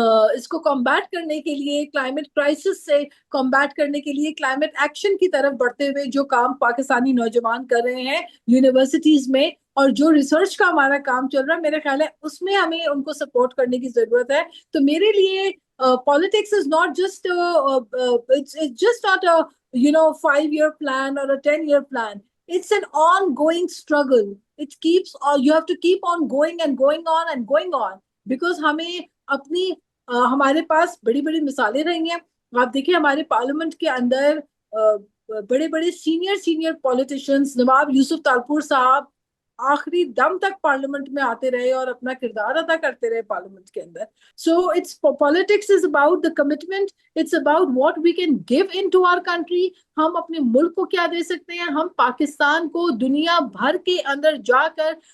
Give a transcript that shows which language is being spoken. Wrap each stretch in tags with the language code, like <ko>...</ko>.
<ur>اس کو کمبیٹ کرنے کے لیے، کلائمیٹ کرائسس سے کمبیٹ کرنے کے لیے، کلائمیٹ ایکشن کی طرف بڑھتے ہوئے جو کام پاکستانی نوجوان کر رہے ہیں یونیورسٹیز میں، اور جو ریسرچ کا ہمارا کام چل رہا ہے، میرا خیال ہے اس میں ہمیں ان کو سپورٹ کرنے کی ضرورت ہے۔ تو میرے لیے</ur> <en>politics is not just it's just not a 5-year plan or a 10-year plan. It's an ongoing struggle. It keeps, you have to keep on going and going on and going on, because</en> <ur>ہمیں اپنی ہمارے پاس بڑی بڑی مثالیں رہی ہیں۔ آپ دیکھیں ہمارے پارلیمنٹ کے اندر بڑے بڑے سینئر پولیٹیشنز، نواب یوسف تالپور صاحب آخری دم تک پارلیمنٹ میں آتے رہے اور اپنا کردار ادا کرتے رہے پارلیمنٹ کے اندر۔</ur> <en>So it's politics is about the commitment, it's about what we can give in to our country.</en> <ur>ہم اپنے ملک کو کیا دے سکتے ہیں، ہم پاکستان کو دنیا بھر کے اندر جا کر</ur>